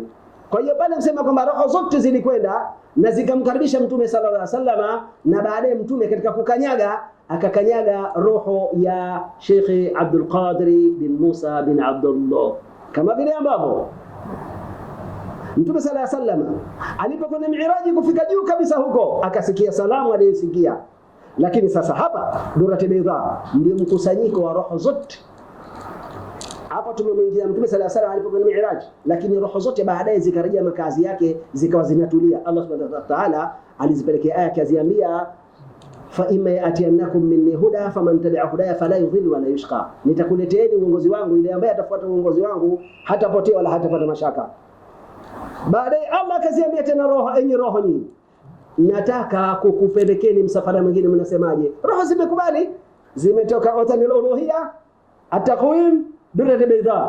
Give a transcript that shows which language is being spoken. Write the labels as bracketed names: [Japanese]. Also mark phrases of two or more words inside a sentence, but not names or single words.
[Swahili] Kwa hiyo pale msema kwamba roho zote zilikwenda na zikamkaribisha Mtume [Arabic] صلى الله عليه وسلم, [Swahili] na baadaye Mtume katika kukanyaga akakanyaga roho ya Sheikh Abdul Qadir bin Musa bin Abdullah, kama vile ambavyo Mtume [Arabic] صلى الله عليه وسلم [Swahili] alipokwenda Mi'raji kufika juu kabisa huko akasikia salamu aliyosikia. Lakini sasa hapa [Arabic] الدرة البيضاء [Swahili] ndio mkusanyiko wa roho zote. Hapa tumemwingia Mtume [Arabic] صلى الله عليه وسلم [Swahili] alipokwenda Mi'raj, lakini roho zote baadaye zikarejea makazi yake, zikawa zinatulia. Allah [Arabic] سبحانه وتعالى [Swahili] alizipelekea aya akiziambia, [Arabic] فإما يأتينكم مني هدى فمن تبع هداي فلا يضل ولا يشقى, [Swahili] nitakuleteeni uongozi wangu, ile ambaye atafuata uongozi wangu hatapotea wala hatapata mashaka. Baadaye Allah akaziambia tena roho, enyi roho nyinyi, nataka kukupelekeni msafara mwingine, mnasemaje? Roho zimekubali, zimetoka otanil uluhiyya ataqwim durati baydha.